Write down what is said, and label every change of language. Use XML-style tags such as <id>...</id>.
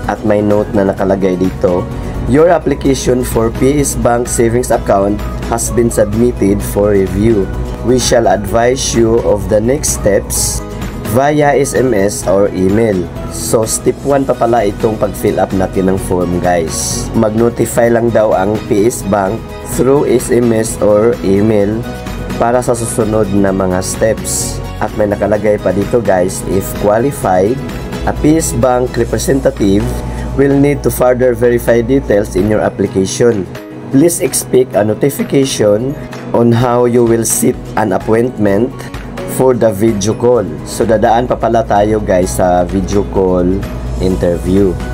<tl>At may note na nakalagay dito,</tl> <en>your application for PS Bank Savings Account has been submitted for review. We shall advise you of the next steps via SMS or email.</en> <tl>So step 1 pa pala itong pag-fill up natin ng form guys. Mag-notify lang daw ang PS Bank through SMS or email para sa susunod na mga steps. At may nakalagay pa dito guys,</tl> <en>if qualified, a PS Bank representative will need to further verify details in your application. Please expect a notification on how you will set an appointment for the video call.</en> <tl>So dadaan pa pala tayo guys sa video call interview.</tl>